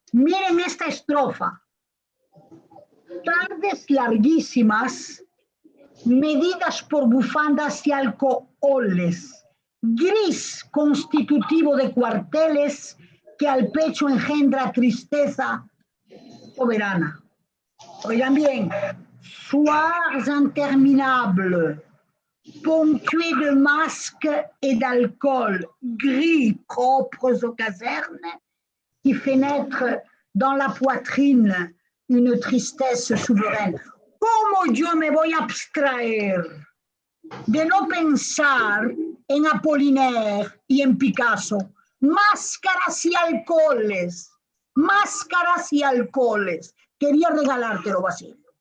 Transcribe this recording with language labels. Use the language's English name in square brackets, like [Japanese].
[Spanish] Miren esta estrofa. Tardes larguísimas, medidas por bufandas y alcoholes, gris constitutivo de cuarteles que al pecho engendra tristeza soberana. Oigan bien, [French] soirs interminables, ponctués de masques et d'alcool gris propres aux casernes, qui fait naître dans la poitrine une tristesse souveraine. [Spanish] ¿Cómo yo me voy a abstraer de no pensar en Apollinaire y en Picasso? Máscaras y alcoholes, máscaras y alcoholes. Quería regalártelo, Basilio.